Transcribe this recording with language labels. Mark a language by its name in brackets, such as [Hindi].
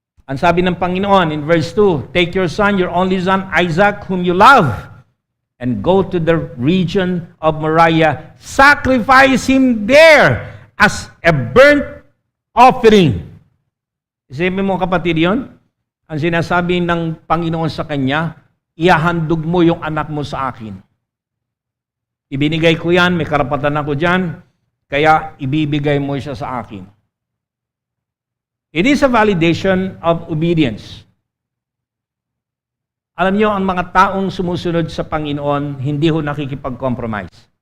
[Filipino] Ang sabi ng Panginoon [English] in verse 2, take your son, your only son, Isaac, whom you love, and go to the region of Moriah. Sacrifice him there as a burnt offering. [Filipino] Isipin mo, kapatid, yon? Ang sinasabi ng Panginoon sa kanya, ihahandog mo yung anak mo sa akin. Ibinigay ko yan, may karapatan ako dyan, kaya ibibigay mo siya sa akin. [English] It is a validation of obedience. [Filipino] Alam niyo, ang mga taong sumusunod sa Panginoon, hindi ho nakikipag-compromise.